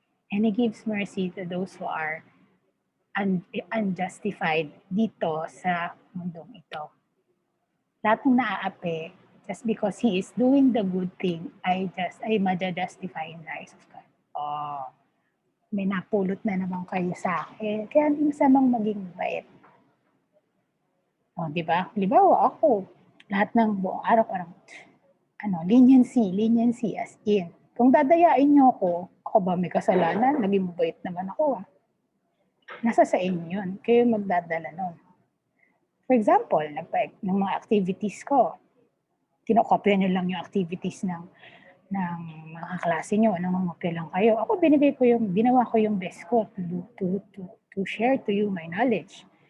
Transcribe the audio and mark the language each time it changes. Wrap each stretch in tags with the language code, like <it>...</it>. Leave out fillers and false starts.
<en>And He gives mercy to those who are unjustified</en> <tl>dito sa mundong ito. Lahat ng naaapi,</tl> <en>just because He is doing the good thing,</en> <tl>ay maja-justify</tl> <en>in the eyes of God.</en> <tl>Oh, may napulot na naman kayo sa akin. Kaya hindi masamang maging bait. O, di ba? Halimbawa, ako, lahat ng buong araw parang, leniency as in. Kung dadayain niyo ako ba may kasalanan? Naging mabait naman ako. Nasa sa inyo yun. Kayo magdadala nun.</tl> <en>For example,</en> <tl>ng mga activities ko, kinokopya niyo lang yung activities ng mga klase niyo, nangungopya lang kayo. Ako, ginawa ko yung</tl> <en>best ko to share to you my knowledge.</en>